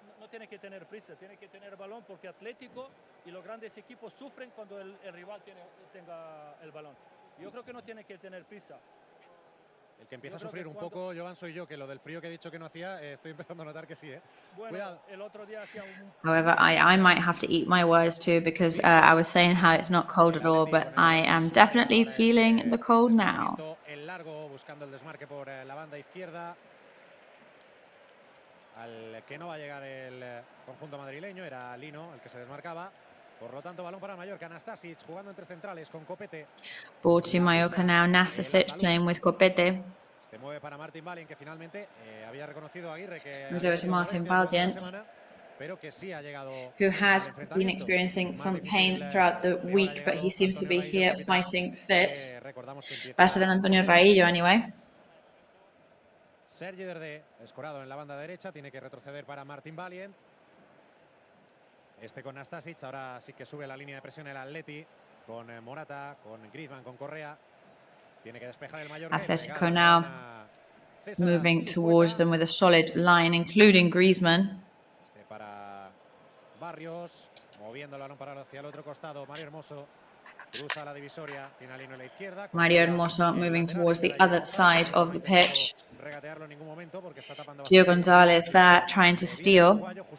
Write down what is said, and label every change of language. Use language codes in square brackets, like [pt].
[es] Tiene que tener prisa, tiene que tener balón porque Atlético y los grandes equipos sufren cuando el rival tenga el balón. Yo creo que no tiene que tener prisa. El que empieza a sufrir un poco, Joan, soy yo, que lo del frío que he dicho que no hacía, estoy empezando a notar que sí, ¿eh? Bueno, Cuidado. el otro día hacía un... [en] However, I might have to eat my words too, because I was saying how it's not cold at all, but I am definitely feeling the cold now. [es] El largo, buscando el desmarque por la banda izquierda. Al que no va a llegar el conjunto madrileño, era Lino el que se desmarcaba. Por lo tanto, balón para Mallorca. Nastasic jugando entre centrales con Copete. [en] Ball to Mallorca now. Nastasic playing with Copete. [es] Se mueve para Martin Valiant, que finalmente había reconocido a Aguirre que [en] moves over to Martin Valiant, [es] pero que sí ha llegado, [en] who had been experiencing some pain throughout the week, but he seems to be here fighting fit. Better than Antonio Raillo, anyway. [es] Sergi Derde, escorado en la banda derecha, tiene que retroceder para Martin Valiant. Este con Nastasic, ahora sí que sube la línea de presión el Atleti, con Morata, con Griezmann, con Correa. Tiene que despejar el Mallorca. [en] Atletico now moving towards them with a solid line, including Griezmann. [es] Este para Barrios, moviendo el balón para hacia el otro costado. Mario Hermoso cruza la divisoria, tiene a Lino a la izquierda. [en] Mario Hermoso moving towards the other side of the pitch. Gio González there trying to steal.